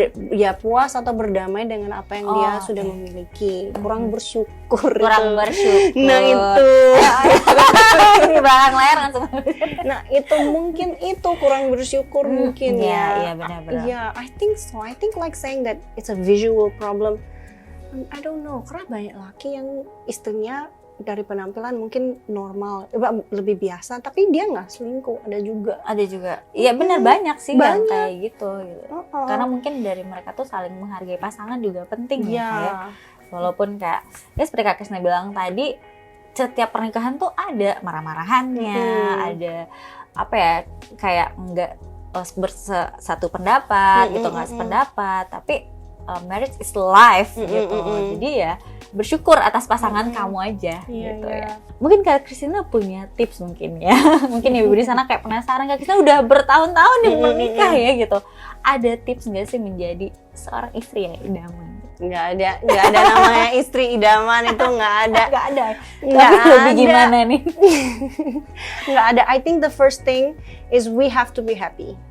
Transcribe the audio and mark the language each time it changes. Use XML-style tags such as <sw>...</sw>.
<id>Ya puas atau berdamai dengan apa yang dia sudah memiliki. Kurang bersyukur. Nah itu. Ini belakang layar langsung. Nah itu mungkin itu kurang bersyukur mungkin ya. Iya benar-benar.</id> <en>Yeah, I think so. I think like saying that it's a visual problem. I don't know,</en> <id>karena banyak laki yang istrinya dari penampilan mungkin normal, lebih biasa, tapi dia nggak selingkuh, ada juga. Iya benar, banyak sih yang kayak gitu. Karena mungkin dari mereka tuh saling menghargai pasangan juga penting ya. Walaupun kayak ya seperti Kak Krisna bilang tadi, setiap pernikahan tuh ada marah-marahannya, ada apa ya, kayak nggak bersatu pendapat gitu, nggak sependapat, tapi</id> <en>marriage is life</en> <id>gitu. Jadi ya bersyukur atas pasangan kamu aja gitu ya. Mungkin Kak Christina punya tips mungkin ya. Mungkin ibu di sana kayak penasaran, Kak Christina udah bertahun-tahun nih menikah ya gitu. Ada tips nggak sih menjadi seorang istri yang idaman? Nggak ada namanya istri idaman, itu nggak ada. Tapi lebih gimana nih? Nggak ada.</id> <en>I think the first thing is we have to be happy.</en>